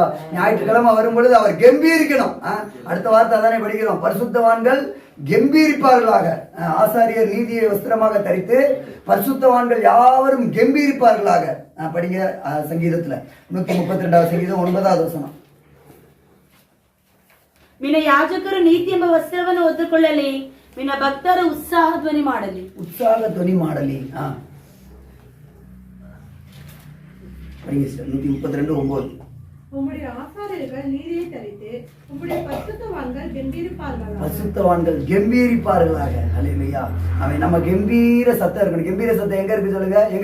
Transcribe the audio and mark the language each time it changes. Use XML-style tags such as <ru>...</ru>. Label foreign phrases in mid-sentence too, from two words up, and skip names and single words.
<ta>ஞாயிற்றுக்கிழமை வரும்பொழுது அவர் கம்பீரிக்கணும். அடுத்த வார்த்தை அதானே படிக்கிறோம், பரிசுத்தவான்கள் கம்பீரிப்பார்களாக. ஆசாரியர் நீதியை வஸ்திரமாக தரித்து பரிசுத்தவான்கள் யாவரும் கம்பீரிப்பார்களாக. படிங்க சங்கீதத்துல 132வது சங்கீதம் 9வது வசனம்.</ta> <kn>ಮಿನ ಯಾಜಕರು ನೀತಿ ಎಂಬ ವಸ್ತ್ರವನ್ನು ಹೊದ್ದುಕೊಳ್ಳಲಿ, ಮಿನ ಭಕ್ತರು ಉತ್ಸಾಹ ಧ್ವನಿ ಮಾಡಲಿ.</kn> <ta>படிங்க 132:9. உம்முடைய ஆசாரியர்கள் நீதியை தரித்து உம்முடைய பரிசுத்தவான்கள் கம்பீரிப்பார்களாக. ஹல்லேலூயா. அவன் நம்ம கம்பீர சத்தம் இருக்கணும். கம்பீர சத்தம் எங்க இருக்கு சொல்லுங்க?</ta>